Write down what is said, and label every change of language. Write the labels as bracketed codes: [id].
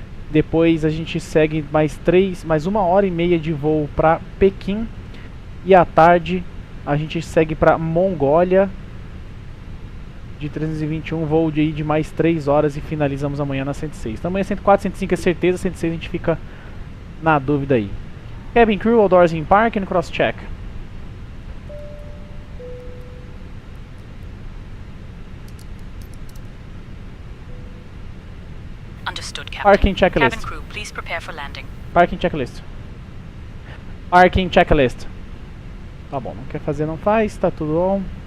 [pt] Depois a gente segue mais 1 hora e meia de voo para Pequim. E à tarde a gente segue para Mongólia de 321, voo de mais 3 horas e finalizamos amanhã na 106. Então amanhã 104, 105 é certeza, 106 a gente fica na dúvida aí. [en] Cabin crew, all doors in park and cross check. Understood, Captain. Parking checklist. Cabin crew, please prepare for landing. Parking checklist. Parking checklist. [pt] Tá bom, não quer fazer, não faz, tá tudo bom.